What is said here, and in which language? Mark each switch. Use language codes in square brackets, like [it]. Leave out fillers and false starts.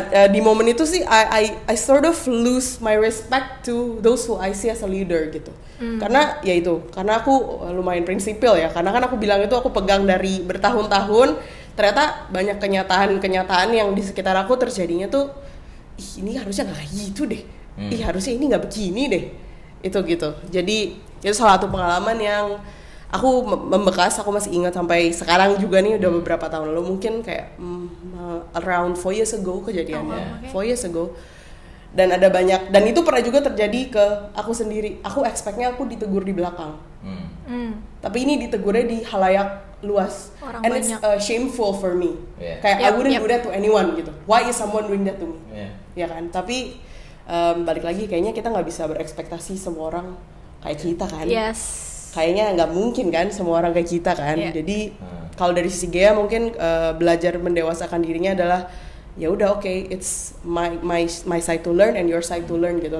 [id] Di momen itu sih [en] I sort of lose my respect to those who I see as a leader gitu. [id] Karena ya itu, karena aku lumayan prinsipil ya, karena kan aku bilang itu aku pegang dari bertahun-tahun. Ternyata banyak kenyataan yang di sekitar aku terjadinya tuh, ini harusnya nggak gitu deh, harusnya ini nggak begini deh, itu gitu. Jadi itu salah satu pengalaman yang aku membekas, aku masih ingat sampai sekarang juga nih, udah beberapa tahun lalu, mungkin kayak [en] around 4 years ago [id] kejadiannya. [en] 4 years ago. [id] Dan ada banyak, dan itu pernah juga terjadi ke aku sendiri. Aku expect-nya aku ditegur di belakang, tapi ini ditegurnya di halayak luas. Orang [en] and [id] banyak. [en] it's shameful for me. [id] Kayak [en] I wouldn't do that to anyone gitu. Why is someone doing that to me? [id] Ya kan. Tapi balik lagi, kayaknya kita nggak bisa berekspektasi semua orang kayak kita kan. Kayaknya nggak mungkin kan semua orang kayak kita kan. Jadi kalau dari sisi Gea mungkin belajar mendewasakan dirinya adalah ya udah, oke, [en] it's my side to learn [id] and your side to learn gitu.